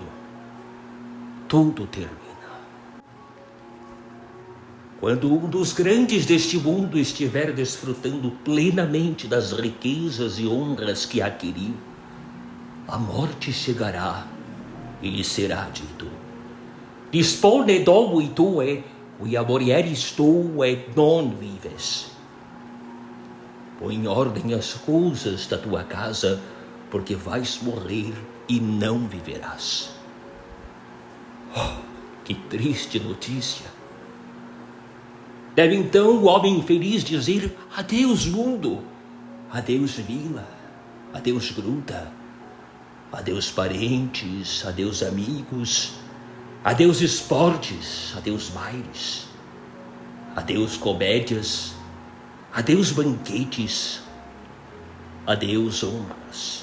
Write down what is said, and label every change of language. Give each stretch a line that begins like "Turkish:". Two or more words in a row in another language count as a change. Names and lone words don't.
Portuguese: Tudo termina. Quando um dos grandes deste mundo estiver desfrutando plenamente das riquezas e honras que adquiriu, a morte chegará e lhe será dito:
Latin: Dispone domui tue, quia morieris tu et non vives.
Portuguese: Põe em ordem as coisas da tua casa, porque vais morrer e não viverás. Oh, que triste notícia! Deve então o homem infeliz dizer: adeus mundo, adeus vila, adeus gruta, adeus parentes, adeus amigos, adeus esportes, adeus bailes, adeus comédias, adeus banquetes, adeus honras.